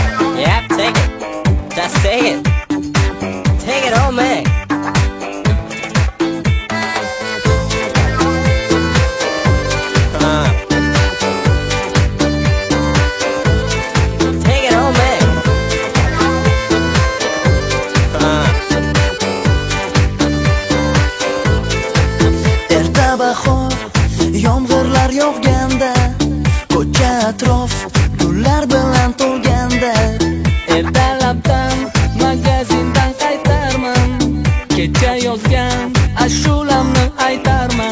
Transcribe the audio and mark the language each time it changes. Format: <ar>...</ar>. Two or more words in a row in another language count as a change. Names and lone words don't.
<en>Yep, take it. Just take it. Take it all, man. Take it all, man.</en> <uz>Erta bahor, yomg'irlar yog'ganda, ko'cha atrof gullar bilan to'lganda, ertalabdan magazindan qaytarman, kecha yozgan ashulamni aytarman.</uz>